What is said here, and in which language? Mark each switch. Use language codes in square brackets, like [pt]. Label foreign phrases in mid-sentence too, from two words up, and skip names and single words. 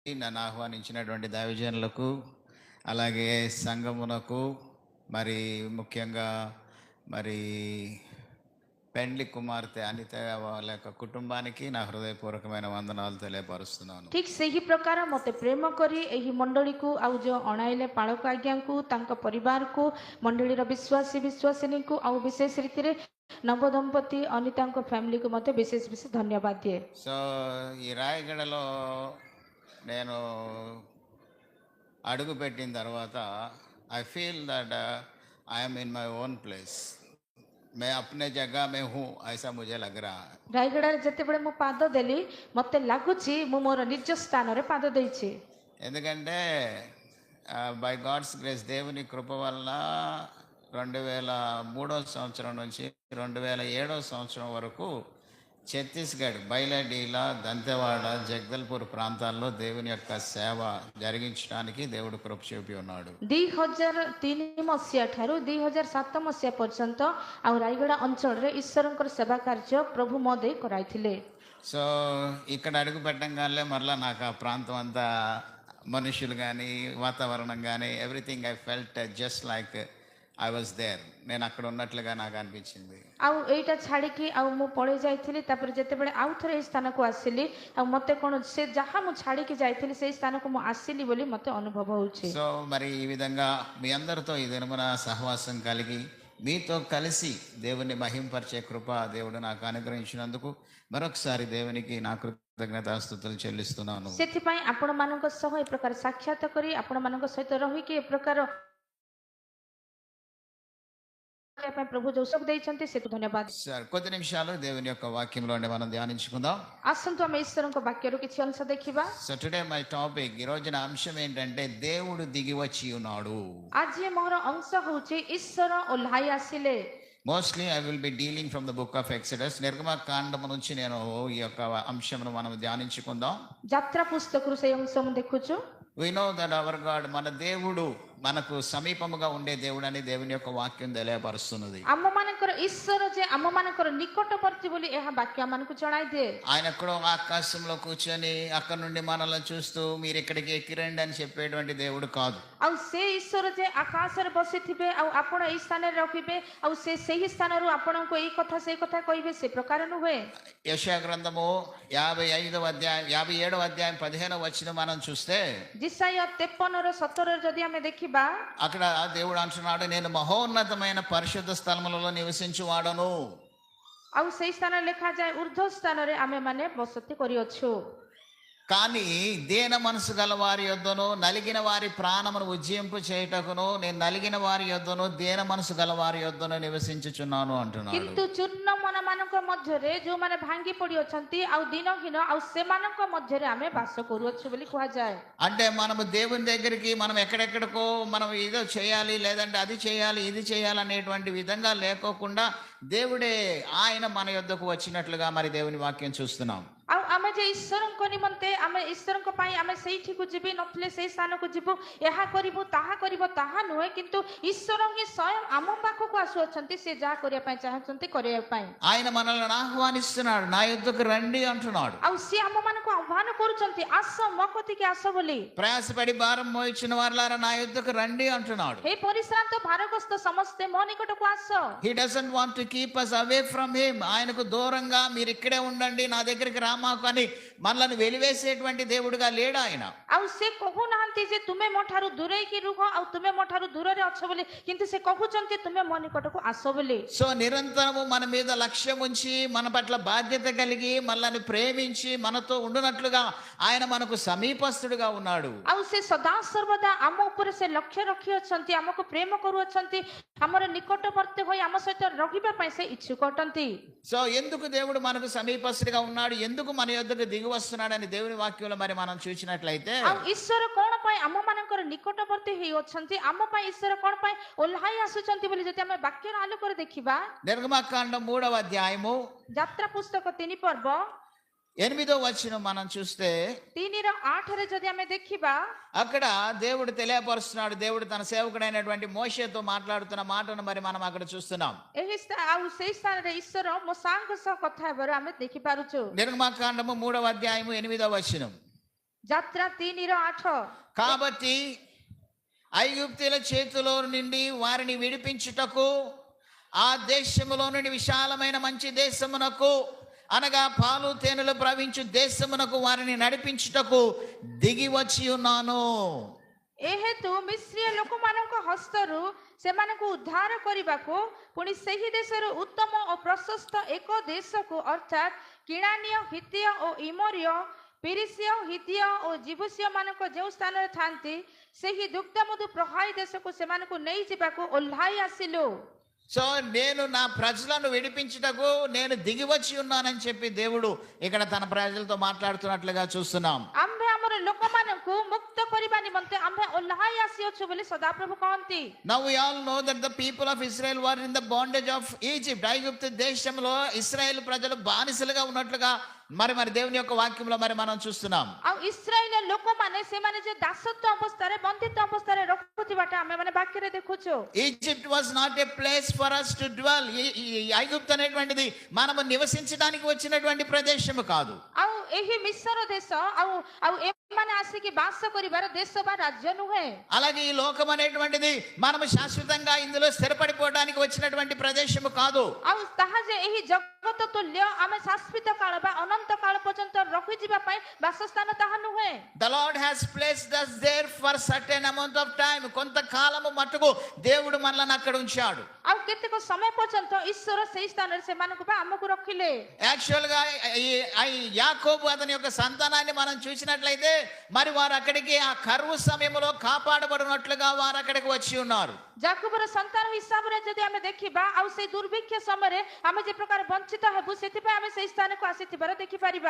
[te] నన్ను ఆహ్వానించినటువంటి దైవజనులకు అలాగే సంఘమునకు మరి ముఖ్యంగా మరి పెండ్లి కుమార్తె అనిత వాళ్ళ యొక్క కుటుంబానికి నా హృదయపూర్వకమైన వందనాలు తెలియపరుస్తున్నాను. [or] ठीक ସେହି ପ୍ରକାର ମୋତେ ପ୍ରେମ କରି ଏହି ମଣ୍ଡଳୀକୁ ଆଉ ଯେଉଁ ଅଣାଇଲେ ପାଳକ ଆଜ୍ଞାଙ୍କୁ ତାଙ୍କ ପରିବାରକୁ ମଣ୍ଡଳୀର ବିଶ୍ୱାସୀ ବିଶ୍ୱାସିନୀଙ୍କୁ ଆଉ ବିଶେଷ ରୀତିରେ ନବଦମ୍ପତି ଅନିତାଙ୍କ ఫ్యామిలీకు ମୋତେ ବିଶେଷ ବିଶେଷ ଧନ୍ୟବାଦ ଦିଏ। [te] సో ఈ రాయగడలో నేను అడుగు పెట్టిన తర్వాత [en] I feel that I'm in my own place, [hi] मैं अपने जगह में हूँ ऐसा मुझे लग रहा है. [or] ରାୟଗଡ଼ାରେ ଯେତେବେଳେ ମୁଁ ପାଦ ଦେଲି ମୋତେ ଲାଗୁଛି ମୁଁ ମୋର ନିଜ ସ୍ଥାନରେ ପାଦ ଦେଇଛି। [te] ఎందుకంటే [en] by God's grace [te] దేవుని కృప వల్ల 2003 సంవత్సరం నుంచి 2007 సంవత్సరం వరకు ఛత్తీస్గఢ్, బైలడీలా, దంతెవాడ, జగదల్పూర్ ప్రాంతాల్లో దేవుని యొక్క సేవ జరిగించడానికి దేవుడు కృప చూపి ఉన్నాడు। [or] 2003 ମସିହା ଠାରୁ 2007 ମସିହା ପର୍ଯ୍ୟନ୍ତ ଆଉ ରାୟଗଡ଼ା ଅଞ୍ଚଳରେ ଈଶ୍ୱରଙ୍କର ସେବା କାର୍ଯ୍ୟ ପ୍ରଭୁ ମୋ ଦେଇ କରାଇଥିଲେ। [te] సో ఇక్కడ అడుగు పెట్టంగానే మరలా నాకు ఆ ప్రాంతం అంతా మనుషులు కానీ వాతావరణం కానీ [en] everything I felt just like I was there, [te] నేను అక్కడ ఉన్నట్లుగా నాకు అనిపించింది। [or] ଆଉ ଏଇଟା ଛାଡ଼ିକି ଆଉ ମୁଁ ପଳେଇ ଯାଇଥିଲି। ତାପରେ ଯେତେବେଳେ ଆଉ ଥରେ ଏହି ସ୍ଥାନକୁ ଆସିଲି ଆଉ ମୋତେ କ'ଣ ସେ ଯାହା ମୁଁ ଛାଡ଼ିକି ଯାଇଥିଲି ସେଇ ସ୍ଥାନକୁ ମୁଁ ଆସିଲି ବୋଲି ମୋତେ ଅନୁଭବ ହେଉଛି। [te] సో మరి ఈ విధంగా మీ అందరితో ఈ దినమున సహవాసం కలిగి మీతో కలిసి దేవుని మహింపరిచే కృప దేవుడు నాకు అనుగ్రహించినందుకు మరొకసారి దేవునికి నా కృతజ్ఞతాస్తుతులు చెల్లిస్తున్నాను। [or] ସେଥିପାଇଁ ଆପଣମାନଙ୍କ ସହ ଏ ପ୍ରକାର ସାକ୍ଷାତ କରି ଆପଣମାନଙ୍କ ସହିତ ରହିକି ଏ ପ୍ରକାର ప్రభు జోసఫ్ ଦେଇଛନ୍ତି ସେଠୁ ଧନ୍ୟବାଦ। [te] సార్ కొద్ది నిమిషాలు దేవుని యొక్క వాక్యంలోనే మనం ధ్యానించుకుందాం। [or] ଆସନ୍ତୁ ଆମେ ଈଶ୍ୱରଙ୍କ ବାକ୍ୟରୁ କିଛି ଅଂଶ ଦେଖିବା। [en] so today my topic, [te] ఈ రోజున అంశం ఏంటంటే దేవుడు దిగి వచ్చి ఉన్నాడు। [or] ଆଜି ମୋର ଅଂଶ ହେଉଛି ଈଶ୍ୱର ଓହ୍ଲାଇ ଆସିଲେ। [en] mostly I will be dealing from the book of Exodus, [te] నిర్గమకాండము నుంచి నేను ఈ యొక్క అంశమును మనం ధ్యానించుకుందాం। [or] ଯାତ୍ରା పుస్తకରୁ ସେଇ ଅଂଶ ମୁଁ ଦେଖୁଛୁ। [en] We know that our God, [te] మన దేవుడు మనకు సమీపముగా ఉండే దేవుడు అని దేవుని యొక్క వాక్యం తెలియపరుస్తున్నది। [or] ଆମମାନଙ୍କର ଈଶ୍ୱର ଯେ ଆମମାନଙ୍କର ନିକଟବର୍ତ୍ତୀ ବୋଲି ଏହା ବାକ୍ୟ ଆମମାନଙ୍କୁ ଜଣାଇ ଦିଏ। [te] ఆయన ఎక్కడో ఆకాశంలో కూర్చొని అక్కడ నుండి మనల్ని చూస్తూ మీరు ఇక్కడికి ఎక్కిరండి అని చెప్పేటువంటి దేవుడు కాదు। [or] ଆଉ ସେ ଈଶ୍ୱର ଯେ ଆକାଶରେ ବସିଥିବେ ଆଉ ଆପଣ ଏଇ ସ୍ଥାନରେ ରଖିବେ ଆଉ ସେ ସେହି ସ୍ଥାନରୁ ଆପଣଙ୍କୁ ଏଇ କଥା ସେଇ କଥା କହିବେ, ସେ ପ୍ରକାର ନୁହେଁ। [te] యెషయా గ్రంథము 55వ అధ్యాయం 57వ అధ్యాయం 15వ వచనం మనం చూస్తే [or] జిసాయ 53:17 ଯଦି ଆମେ ଦେଖିବା [te] అక్కడ దేవుడు అంటున్నాడు, నేను మహోన్నతమైన పరిశుద్ధ స్థలములలో నివసించువాడను। [or] ଆଉ ସେଇ ସ୍ଥାନରେ ଲେଖାଯାଏ ଉର୍ଦ୍ଧ୍ୱ ସ୍ଥାନରେ ଆମେ ମାନେ ବସତି କରିଅଛୁ। [te] కానీ దీన మనసు గల వారి యొద్దను నలిగిన వారి ప్రాణమును ఉజ్జింపు చేయుటకును నేను నలిగిన వారి యొద్దను దీన మనసు గల వారి యొద్దను నివసించుచున్నాను అంటున్నాడు। [or] କିନ୍ତୁ ଚୂର୍ଣ୍ଣ ମନମାନଙ୍କ ମଧ୍ୟରେ ଯେଉଁମାନେ ଭାଙ୍ଗି ପଡ଼ିଅଛନ୍ତି ଆଉ ଦିନହୀନ ଆଉ ସେମାନଙ୍କ ମଧ୍ୟରେ ଆମେ ବାସ କରୁଅଛୁ ବୋଲି କୁହାଯାଏ। [te] అంటే మనము దేవుని దగ్గరికి మనం ఎక్కడెక్కడికో మనం ఏదో చేయాలి లేదంటే అది చేయాలి ఇది చేయాలి అనేటువంటి విధంగా లేకోకుండా దేవుడే ఆయన మన యొద్దకు వచ్చినట్లుగా మరి దేవుని వాక్యం చూస్తున్నాం। [or] ଆଉ ଆମେ ଯେ ଈଶ୍ୱରଙ୍କ ନିମନ୍ତେ ଆମେ ଈଶ୍ୱରଙ୍କ ପାଇଁ ଆମେ ସେଇଠିକୁ ଯିବି ନଥିଲେ ସେଇ ସ୍ଥାନକୁ ଯିବୁ, ଏହା କରିବୁ ତାହା କରିବ ତାହା ନୁହେଁ, କିନ୍ତୁ ଈଶ୍ୱର ହିଁ ସ୍ୱୟଂ ଆମ ପାଖକୁ ଆସୁଅଛନ୍ତି ସେ ଯାହା କରିବା ପାଇଁ ଚାହୁଁଛନ୍ତି କରିବା ପାଇଁ। [te] ఆయన మనల్ని ఆహ్వానిస్తున్నాడు, నా యొద్దకు రండి అంటున్నాడు। [or] ଆଉ ସିଏ ଆମମାନଙ୍କୁ ଆହ୍ୱାନ କରୁଛନ୍ତି, ଆସ ମୋ କତିକି ଆସ ବୋଲି। [te] ప్రయాసపడి భారం మోయించిన వారులారా నా యొద్దకు రండి అంటున్నాడు। [or] ହେ ପରିଶ୍ରାନ୍ତ ଭାରଗ୍ରସ୍ତ ସମସ୍ତେ ମୋ ନିକଟକୁ ଆସ। [en] He doesn't want to keep us away from him. [te] ఆయనకు దూరంగా మీరు ఇక్కడే ఉండండి నా దగ్గరికి రామాకు అని మనల్ని వెలివేసేటువంటి దేవుడుగా లేడు ఆయన। [or] ଆଉ ସେ କହୁନାହାନ୍ତି ଯେ ତୁମେ ମୋ ଠାରୁ ଦୂରେଇକି ରୁହ ଆଉ ତୁମେ ମୋ ଠାରୁ ଦୂରରେ ଅଛ ବୋଲି, କିନ୍ତୁ ସେ କହୁଛନ୍ତି ତୁମେ ମୋ ନିକଟକୁ ଆସ ବୋଲି। [te] సో నిరంతరము మన మీద లక్ష్యం ఉంచి మన పట్ల బాధ్యత కలిగి మనల్ని ప్రేమించి మనతో ఉండునట్లుగా ఆయన మనకు సమీపస్తుడుగా ఉన్నాడు। [or] ଆଉ ସେ ସଦା ସର୍ବଦା ଆମ ଉପରେ ସେ ଲକ୍ଷ୍ୟ ରଖିଅଛନ୍ତି, ଆମକୁ ପ୍ରେମ କରୁଅଛନ୍ତି, ଆମର ନିକଟବର୍ତ୍ତୀ ହୋଇ ଆମ ସହିତ ରହିବା ପାଇଁ ସେ ఇచ్ఛుକ ଅଟନ୍ତି। [te] సో ఎందుకు దేవుడు మనకు సమీపస్తుడిగా ఉన్నాడు, ఎందుకు మన యొద్దకు దిగి వస్తున్నాడని దేవుని వాక్యంలో మరి మనం చూసినట్లయితే [or] ଆଉ ଈଶ୍ୱର କ'ଣ ପାଇଁ ଆମ ମାନଙ୍କର ନିକଟବର୍ତ୍ତୀ ହେଉଅଛନ୍ତି, ଆମ ପାଇଁ ଈଶ୍ୱର କ'ଣ ପାଇଁ ଓହ୍ଲାଇ ଆସୁଛନ୍ତି ବୋଲି ଯଦି ଆମେ ବାକ୍ୟର ଆଲୋକରେ ଦେଖିବା, [te] నిర్గమకాండం 3వ అధ్యాయము [or] ଯାତ୍ରା ପୁସ୍ତକ 3 ପର୍ବ [te] 8వ వచనం మనం చూస్తే [or] 3:8 ଯଦି ଆମେ ଦେଖିବା [te] అక్కడ దేవుడు తెలియపరుస్తున్నాడు, దేవుడు తన సేవకుడైనటువంటి మోషేతో మాట్లాడుతున్న మాటను మరి మనం అక్కడ చూస్తున్నాం। [or] ଏହି ଆଉ ସେଇ ସ୍ଥାନରେ ଈଶ୍ୱର ମୋ ସାଙ୍ଗ ସହ କଥା ହେବାର ଆମେ ଦେଖିପାରୁଛୁ। [te] నిర్గమకాండము 3వ అధ్యాయము 8వ వచనం [or] ଯାତ୍ରା 3:8 [te] కాబట్టి ఐగుప్తుల చేతిలో నుండి వారిని విడిపించుటకు ఆ దేశములో నుండి విశాలమైన మంచి దేశమునకు అనగా పాలు తేనెలు ప్రవహించు దేశమునకు వారిని నడిపించుటకు దిగి వచ్చి ఉన్నాను. [or] ଏ ହେତୁ ମିଶ୍ରୀୟ ଲୋକମାନଙ୍କ ହସ୍ତରୁ ସେମାନଙ୍କୁ ଉଦ୍ଧାର କରିବାକୁ ପୁଣି ସେହି ଦେଶରୁ ଉତ୍ତମ ଓ ପ୍ରଶସ୍ତ ଏକ ଦେଶକୁ ଅର୍ଥାତ୍ କିଣାନୀୟ ହିତୀୟ ଓ ଇମୋରୀୟ ପିରିସିୟ ହିତୀୟ ଓ ଜିବୁସିୟ ମାନଙ୍କ ଯେଉଁ ସ୍ଥାନରେ ଥାନ୍ତି ସେହି ଦୁଗ୍ଧମଧୁ ପ୍ରବାହୀ ଦେଶକୁ ସେମାନଙ୍କୁ ନେଇଯିବାକୁ ଓହ୍ଲାଇ ଆସିଲୁ. [te] సో నేను నా ప్రజలను విడిపించుటకు నేను దిగి వచ్చి ఉన్నానని చెప్పి దేవుడు ఇక్కడ తన ప్రజలతో మాట్లాడుతున్నట్లుగా చూస్తున్నాం. [or] ଆମ୍ଭେ ଆମର ଲୋକମାନଙ୍କୁ ମୁକ୍ତ କରିବା ନିମନ୍ତେ ଆମ୍ଭେ ଓହ୍ଲାଇ ଆସିଅଛୁ ବୋଲି ସଦାପ୍ରଭୁ କହନ୍ତି. [en] Now we all know that the people of Israel were in the bondage of Egypt. [te] ఐగుప్తు దేశంలో ఇశ్రాయేలు ప్రజలు బానిసలుగా ఉన్నట్లుగా మరి దేవుని యొక్క వాక్యంలో మరి మనం చూస్తున్నాం. [or] ଆଉ ଇସ୍ରାଏଲ ଲୋକମାନେ ସେମାନେ ଯେ ଦାସତ୍ୱ ଅବସ୍ଥାରେ ବନ୍ଦିତ୍ୱ ଅବସ୍ଥାରେ ରଖୁଥିବାଟା ଆମେ ମାନେ ବାକ୍ୟରେ ଦେଖୁଛୁ. [en] Egypt was not a place for us to dwell. [te] ఐగుప్తు అనేటువంటిది మనము నివసించడానికి వచ్చినటువంటి ప్రదేశము కాదు. [or] ଆଉ ଏହି ମିଶର ଦେଶ ଆଉ ଏମାନେ ଆସିକି ବାସ କରିବାର ଦେଶ ବା ରାଜ୍ୟ ନୁହେଁ. [te] అలాగే ఈ లోకం అనేటువంటిది మనము శాశ్వతంగా ఇందులో స్థిరపడిపోవడానికి వచ్చినటువంటి ప్రదేశము కాదు. [or] ଆଉ ତାହା ଯେ ଏହି ଜଗତ ତୁଲ୍ୟ ଆମେ ଶାଶ୍ୱତ କାଳ ବା ଅନନ୍ତ କାଳ ପର୍ଯ୍ୟନ୍ତ ରହିଯିବା ପାଇଁ ବାସସ୍ଥାନ ତାହା ନୁହେଁ. [en] The Lord has placed us there for certain amount of time. [te] కొంతకాలము మట్టుకు దేవుడు మనల్ని అక్కడ ఉంచాడు. [or] ଆଉ କେତେକ ସମୟ పର୍ଯ୍ୟନ୍ତ ଈଶ୍ୱର ସେହି ସ୍ଥାନରେ ସେମାନଙ୍କୁ ବା ଆମକୁ ରଖିଲେ. [te] యాక్చువల్ గా యాకోబు అతని యొక్క సంతానాన్ని మనం చూసినట్లయితే మరి వారు అక్కడికి ఆ కరువు సమయంలో కాపాడబడినట్లుగా వారు అక్కడికి వచ్చి ఉన్నారు. [or] ଯାକୁବର ସନ୍ତାନ ହିସାବରେ ଯଦି ଆମେ ଦେଖିବା ଆଉ ସେଇ ଦୁର୍ଭିକ୍ଷ ସମୟରେ ଆମେ ଯେ ପ୍ରକାର ବଞ୍ଚିତ ହେବୁ ସେଥିପାଇଁ ଆମେ ସେଇ ସ୍ଥାନକୁ ଆସିଥିବାର ଦେଖିପାରିବା.